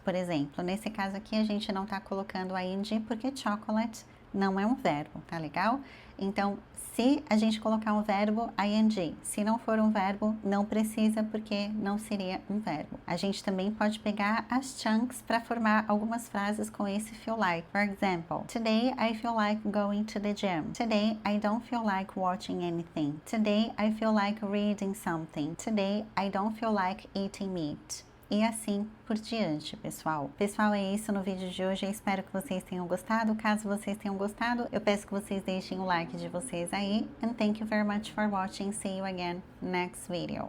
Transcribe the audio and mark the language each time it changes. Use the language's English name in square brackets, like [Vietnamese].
[Portuguese] Por exemplo, nesse caso aqui a gente não está colocando ing porque chocolate não é um verbo, tá legal? Então, se a gente colocar um verbo, ing. Se não for um verbo, não precisa, porque não seria um verbo. A gente também pode pegar as chunks para formar algumas frases com esse feel like. [English] For example, Today I feel like going to the gym. Today I don't feel like watching anything. Today I feel like reading something. Today I don't feel like eating meat. [Portuguese] E assim por diante, pessoal. Pessoal, é isso no vídeo de hoje. Eu espero que vocês tenham gostado. Caso vocês tenham gostado, eu peço que vocês deixem o like de vocês aí. [English] And thank you very much for watching. See you again next video.